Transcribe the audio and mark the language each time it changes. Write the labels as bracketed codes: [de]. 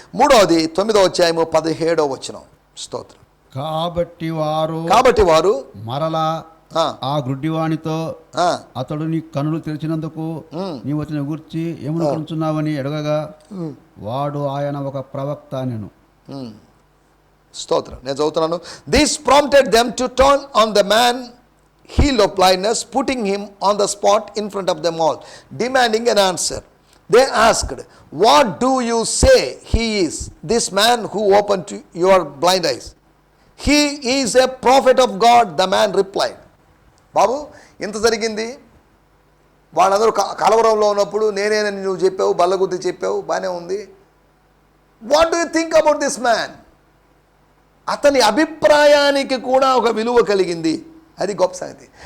[te] మూడవది 9వ అధ్యాయము 17వ వచనం. స్తోత్రం. కాబట్టి వారు మరలా ఆ గుడ్డివానితో అతడు నీ కన్నులు తెరిచినందుకు నీవు అతని గురించి ఏమనుకుంటున్నావని అడగగా వాడు ఆయన ఒక ప్రవక్త నేను. స్తోత్రం. నేను చదువుతున్నాను. [en] This prompted them to turn on the man healed of blindness, putting him on the spot in front of them all, demanding an answer. They asked, what do you say he is, this man who opened your blind eyes? He is a prophet of God, the man replied. [te] బాబు, ఇంత జరిగింది, వాళ్ళందరూ కలవరంలో ఉన్నప్పుడు నేనేనని నువ్వు చెప్పావు, బల్లగుద్ది చెప్పావు, బాగానే ఉంది. [en] What do you think about this man? [te] అతని అభిప్రాయానికి కూడా ఒక విలువ కలిగింది. అది గొప్ప సంగతి.